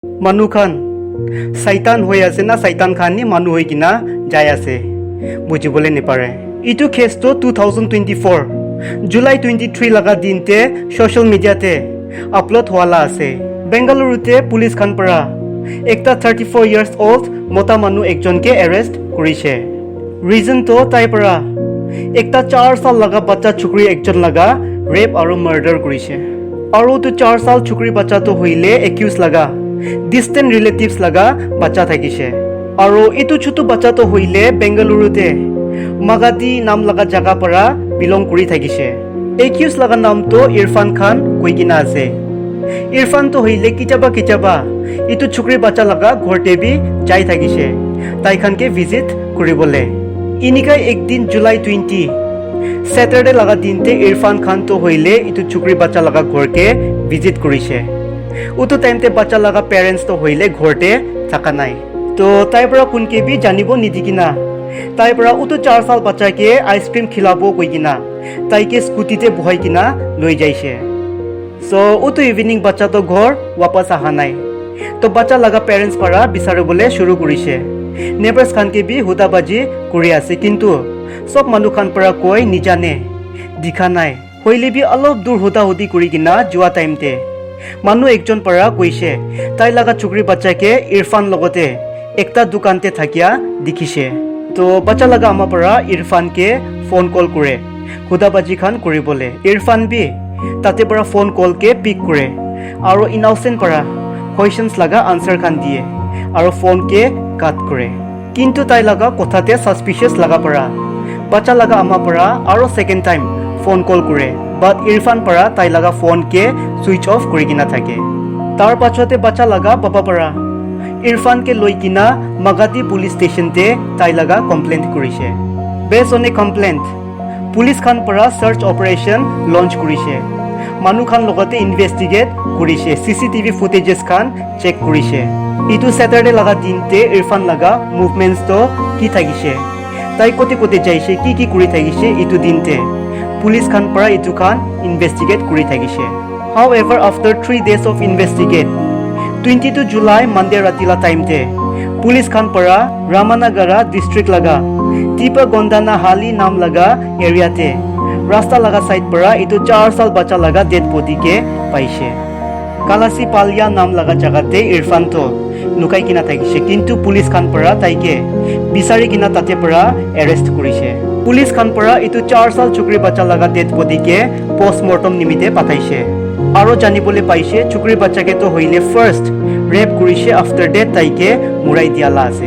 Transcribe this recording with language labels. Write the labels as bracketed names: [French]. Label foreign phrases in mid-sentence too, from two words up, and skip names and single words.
[Naga Pidgin] Manu khan Saitan hoy ase na Saitan khan ni manu hoy kina jai ase bujibole nepare. Itu case to 2024 July 23 laga din te [English] social media [Naga Pidgin] te upload hwala ase. Bengaluru te police khan para ekta [English] 34 years old [Naga Pidgin] mota manu ekjon ke arrest korise. Reason to tai para ekta 4 sal laga bacha chukri ekjon laga rape aru murder korise. Aru to 4 sal chukri bacha to hoile accused laga distant relatives laga bacha thakise. Aru itu chutu bacha to hoile Bengaluru te Magadi nam laga jaga para belong kuri thakise. Accused laga nam to Irfan Khan koi kina ase. Irfan to hoile kichaba itu chukri bacha laga ghorte bi jai thakise. Tai khan ke visit kuribole. Inikai ekdin July 20 Saturday laga dinte Irfan Khan to hoile itu chukri bacha laga ghor ke visit korise. Utu time te bacha laga parents to hoile ghorte thaka nai. To tai para kunke bi janibo nidikina. Tai para utu 4 sal bacha ke ice cream khilabo koi kina. Tai ke scooty te bohai kina loi jaise. So utu evening bacha to ghor wapas aha nai. To bacha laga parents para bisaribole shuru korise. Neighbors khan ke bi hudabaji kuri ase kintu sob manu khan para koi nijane dikha nai. Hoile bi alop dur huda hudi kuri kina jua time te manu ekjon para koise tai laga chukri bacha ke Irfan logote ekta dukan te thakia dikhise. To bacha laga ama para Irfan ke [English] phone call [Naga Pidgin] kore hudabaji khan kuribole. Irfan bi tate para [English] phone call [Naga Pidgin] ke pick kore aru innocent para questions laga answer khan diye aru phone ke cut kore. Kintu tai laga kothate suspicious laga para bacha laga ama para aru [English] second time phone call [Naga Pidgin] kore but Irfan para tai laga phone ke [English] switch off [Naga Pidgin] kuri kina thake. Tar pachote bacha laga baba para Irfan ke loi kina Magadi police station te tai laga complaint korise. [English] Based on a complaint police [Naga Pidgin] khan para [English] search operation launch korise. [Naga Pidgin] Manu khan logote investigate korise. [English] CCTV footages [Naga Pidgin] khan check korise. Itu Saturday laga dinte Irfan laga movements to ki thagise. Tai kote kote jaise ki kuri thagise itu dinte police khan para itu khan investigate kuri thagise. [English] However, after 3 days of investigate 22 July Monday [Naga Pidgin] ratila time te police khan para Ramanagara district laga Tipa Gondana Hali nam laga area te rasta laga side para itu 4 sal bacha laga dead body ke paise. Kalasi Palya nam laga jaga te Irfan to lukai kina thakise kintu police khan para taike bisari kina tate para arrest korise. Police khan para itu 4 sal chukri bacha laga dead body ke postmortem nimite pataise. Aro janibole paise chukri bacha ke to hoile [English] first rape [Naga Pidgin] korise [English] after death [Naga Pidgin] taike murai diala ase.